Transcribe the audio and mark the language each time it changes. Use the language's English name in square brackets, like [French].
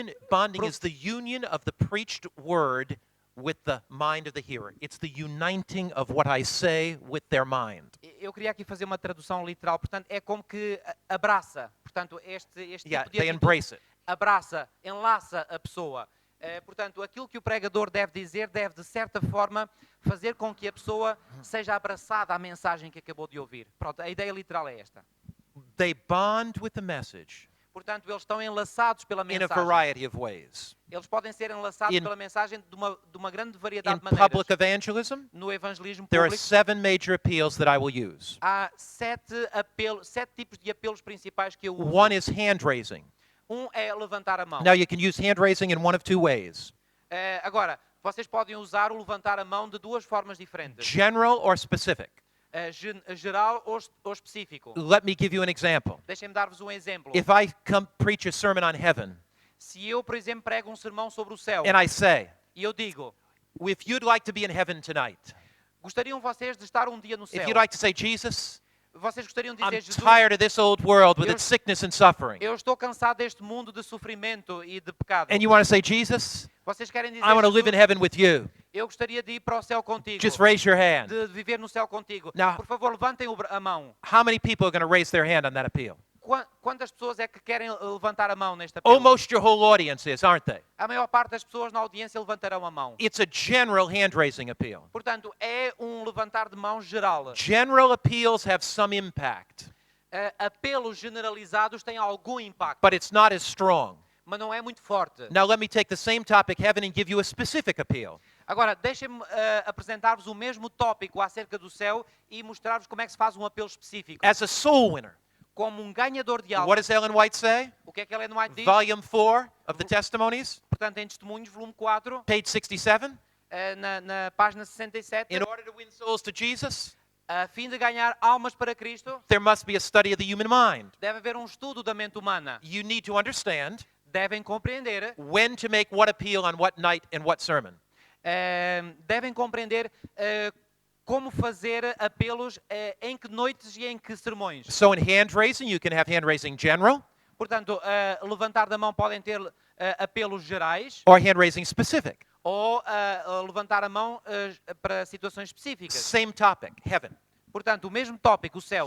[English] Bonding is the union of the preached word with the mind of the hearer. It's the uniting of what I say with their mind. [Portuguese] eu queria aqui fazer uma tradução literal, portanto, é como que abraça. Portanto, este [English] Yeah, [Portuguese] tipo de [English] they embrace it. [Portuguese] abraça, enlaça a pessoa. Portanto, aquilo que o pregador deve dizer deve, de certa forma, fazer com que a pessoa seja abraçada à mensagem que acabou de ouvir. Pronto, a ideia literal é esta. [English] They bond with the message [Portuguese] Portanto, eles estão enlaçados pela [English] in a [Portuguese] mensagem. [English] variety of ways. [Portuguese] Eles podem ser enlaçados [English] In- [Portuguese] pela mensagem de uma grande variedade [English] In [Portuguese] de maneiras. [English] public evangelism, [Portuguese] No evangelismo [English] there are [Portuguese] público, [English] 7 major appeals that I will use. [Portuguese] há sete tipos de apelos principais que eu uso. [English] One is hand raising. [Portuguese] É levantar a mão. [English] Now, you can use hand raising in one of two ways, [Portuguese] Agora, vocês podem usar o levantar a mão de duas formas diferentes. [English] general or specific. [Portuguese] Geral ou específico. [English] Let me give you an example. [Portuguese] Deixem-me dar-vos um exemplo. [English] If I come preach a sermon on heaven, [Portuguese] Se eu, por exemplo, prego um sermão sobre o céu [English] and I say, [Portuguese] e eu digo, [English] if you'd like to be in heaven tonight, [Portuguese] gostariam vocês de estar um dia no céu? [English] if you'd like to say, Jesus, [Portuguese] Vocês gostariam de [English] I'm [Portuguese] dizer, Jesus, [English] tired of this old world with [Portuguese] Eu- [English] its sickness and suffering. [Portuguese] eu estou cansado deste mundo de sofrimento e de pecado. [English] And you want to say, Jesus, [Portuguese] Vocês querem dizer, [English] I want to live in [Portuguese] Jesus, [English] heaven with you. [Portuguese] eu gostaria de ir para o céu contigo. [English] Just raise your hand. [Portuguese] De viver no céu contigo. [English] Now- [Portuguese] Por favor, levantem a mão. [English] How many people are going to raise their hand on that appeal? [Portuguese] Quantas pessoas é que querem levantar a mão neste apelo? [English] Almost your whole audience is, aren't they? [Portuguese] A maior parte das pessoas na audiência levantarão a mão. [English] It's a general hand raising appeal. [Portuguese] Portanto, é um levantar de mão geral. [English] General appeals have some impact, [Portuguese] Apelos generalizados têm algum impacto, [English] but it's not as strong. [Portuguese] mas não é muito forte. [English] Now, let me take the same topic, heaven, and give you a specific appeal. [Portuguese] Agora, deixem-me apresentar-vos o mesmo tópico acerca do céu e mostrar-vos como é que se faz um apelo específico. [English] As a soul winner, [Portuguese] Como um ganhador de alma. [English] what does Ellen White say? [Portuguese] O que é que Ellen White diz? [English] Volume 4 of the Testimonies, [Portuguese] Portanto, em Testemunhos, volume 4, [English] page 67. [Portuguese] na página 67, [English] In order to win souls to Jesus, [Portuguese] a fim de ganhar almas para Cristo, [English] there must be a study of the human mind. [Portuguese] deve haver um estudo da mente humana. [English] You need to understand [Portuguese] Devem compreender, [English] when to make what appeal on what night and what sermon. [Portuguese] devem compreender como fazer apelos em que noites e em que sermões. [English] So in hand raising, you can have hand raising general [Portuguese] Portanto, levantar da mão podem ter apelos gerais [English] or hand raising specific. [Portuguese] ou levantar a mão para situações específicas. [English] Same topic, heaven. [Portuguese] Portanto, o mesmo tópico, o céu.